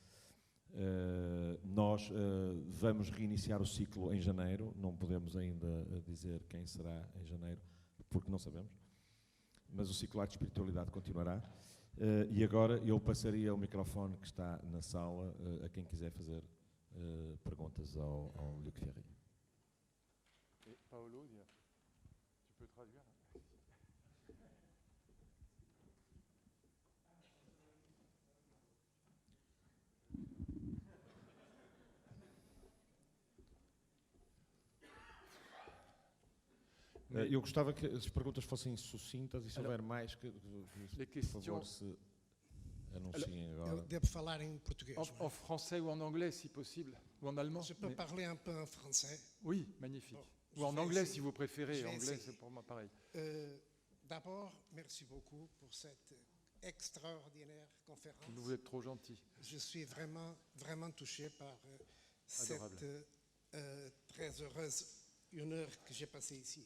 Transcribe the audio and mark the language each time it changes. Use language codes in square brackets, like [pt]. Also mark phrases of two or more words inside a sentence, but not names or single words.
[pt] Nós vamos reiniciar o ciclo em janeiro, não podemos ainda dizer quem será em janeiro, porque não sabemos, mas o ciclo de espiritualidade continuará. E agora eu passaria o microfone que está na sala a quem quiser fazer perguntas ao Luc Ferry. [fr] Paolo, tu peux traduire? [pt] Eu gostava que as perguntas fossem sucintas e se houver mais, por favor, se anunciem agora. Eu devo falar em português. [fr] En français ou en anglais, si possible, ou en allemand. Je peux parler un peu en français. Oui, magnifique. Bon, ou en anglais, si vous préférez. Anglais, essayer. c'est pour moi pareil. D'abord, merci beaucoup pour cette extraordinaire conférence. Vous êtes trop gentil. Je suis vraiment touché par cette très heureuse 1 heure que j'ai passée ici.